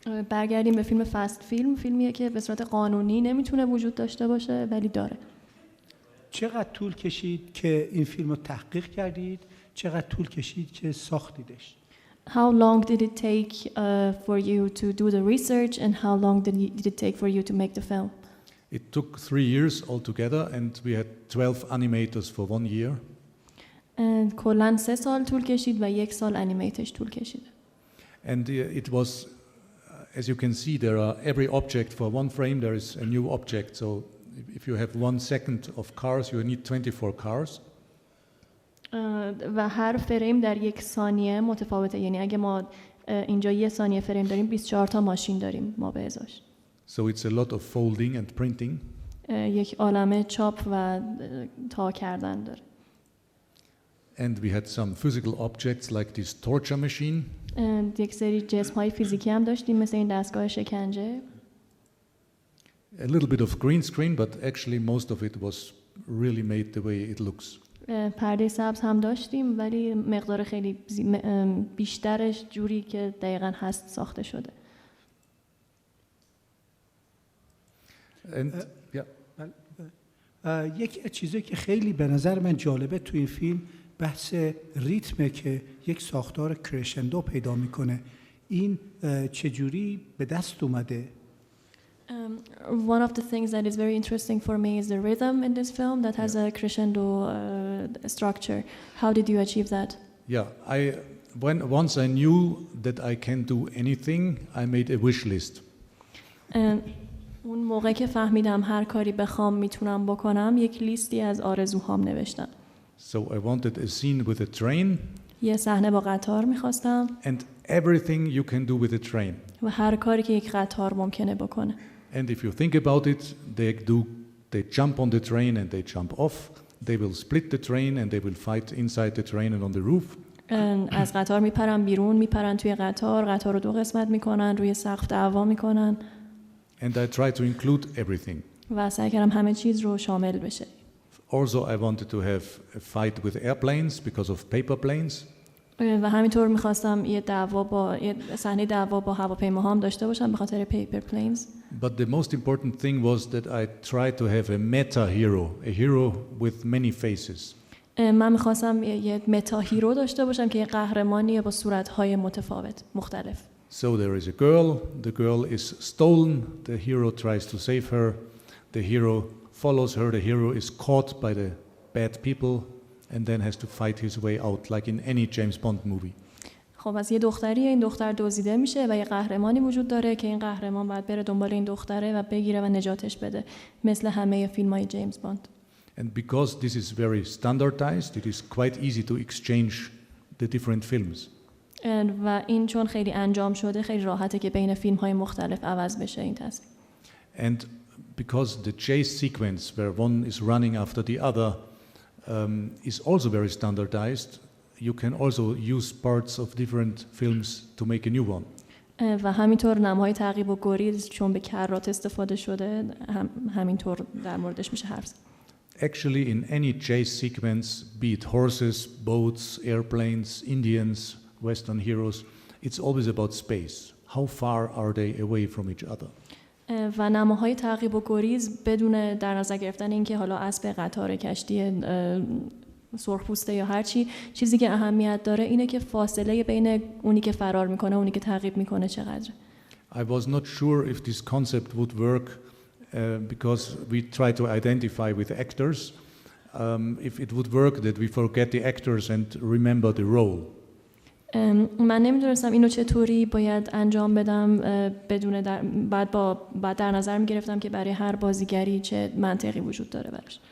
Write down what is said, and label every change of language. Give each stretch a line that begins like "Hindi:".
Persian: برگردیم به فیلم فست فیلم، فیلمیه که به صورت قانونی نمیتونه وجود داشته باشه ولی داره. چقدر طول کشید که این فیلم رو تحقیق کردید؟ چقدر طول کشید که ساختیدش؟
English: How long did it take for you to do the research, and how long did it take for you to make the film? It took 3 years altogether, and we had 12 animators for 1 year.
Persian: کلاً 3 سال طول کشید و 1 سال انیمیتش طول کشید.
English: And it was, as you can see, there are every object for one frame there is a new object. So if you have 1 second of cars, you need 24 cars.
Persian: و هر فریم در 1 ثانیه متفاوته. یعنی اگه ما اینجا 1 ثانیه فریم داریم 24 تا ماشین داریم ما به ازاش.
English: So it's a lot of folding and printing.
Persian: یک عالمه چاپ و تا کردن داره.
English: And we had some physical objects like this torture machine.
Persian: یک سری جسم‌های فیزیکی هم داشتیم مثل این دستگاه شکنجه.
English: A little bit of green screen, but actually most of it was really made the way it looks.
Persian: پرده سبز هم داشتیم ولی مقدار خیلی بیشترش جوری که دقیقاً هست ساخته شده.
English: And
Persian: یک چیزی که خیلی به نظر من جالبه توی این فیلم بحث ریتمه که یک ساختار کرشندو پیدا میکنه. این چجوری به دست اومده؟
English: One of the things that is very interesting for me is the rhythm in this film that has a crescendo structure. How did you achieve that? Yeah, once I knew that I can do anything, I made a wish list.
Persian: اون موقع که فهمیدم هر کاری بخوام میتونم بکنم یک لیستی از آرزوهام نوشتم.
English: So I wanted a scene with a train.
Persian: یه صحنه با قطار میخواستم.
English: And everything you can do with a train.
Persian: و هر کاری که یک قطار ممکنه بکنه.
English: And if you think about it, they jump on the train and they jump off. They will split the train and they will fight inside the train and on the roof.
Persian: از قطار میپرن بیرون، میپرن توی قطار رو 2 قسمت میکنن، روی سقف دعوا میکنن.
English: And I try to include everything.
Persian: و سعی کردم همه چیز رو شامل بشه.
English: Also, I wanted to have a fight with airplanes because of paper planes.
Persian: و همینطور میخواستم یه صحنه دعوا با هواپیماها هم داشته باشم به خاطر پیپر پلینز.
English: But the most important thing was that I tried to have a meta hero, a hero with many faces.
Persian: من میخواستم یه متا هیرو داشته باشم که یه قهرمانی با صورت‌های مختلف.
English: So there is a girl, the girl is stolen, the hero tries to save her, the hero follows her, the hero is caught by the bad people and then has to fight his way out like in any James Bond movie.
Persian: خب از یه دختریه، این دختر دزدیده میشه و یه قهرمانی وجود داره که این قهرمان باید بره دنبال این دختره و بگیره و نجاتش بده مثل همه فیلم‌های جیمز باند.
English: And because this is very standardized, it is quite easy to exchange the different films.
Persian: و این چون خیلی انجام شده خیلی راحته که بین فیلم‌های مختلف عوض بشه این تصویر.
English: And because the chase sequence where one is running after the other is also very standardized, you can also use parts of different films to make a new one.
Persian: و همینطور نماهای تعقیب و گریز چون به کرات استفاده شده همینطور در موردش میشه حرف زد.
English: Actually, in any chase sequence, be it horses, boats, airplanes, Indians, Western heroes, it's always about space. How far are they away from each other?
Persian: و نماهای تعقیب و گریز بدون در نظر گرفتن اینکه حالا اسب قطار کشتی سرخپوسته یا هر چیزی که اهمیت داره اینه که فاصله بین اونی که فرار میکنه اونی که تعقیب میکنه چقدره.
English: I was not sure if this concept would work because we try to identify with actors. If it would work that we forget the actors and remember the role.
Persian: من نمیدونستم اینو چطوری باید انجام بدم بدون بعد در نظر میگرفتم که برای هر بازیگری چه منطقی وجود داره براش.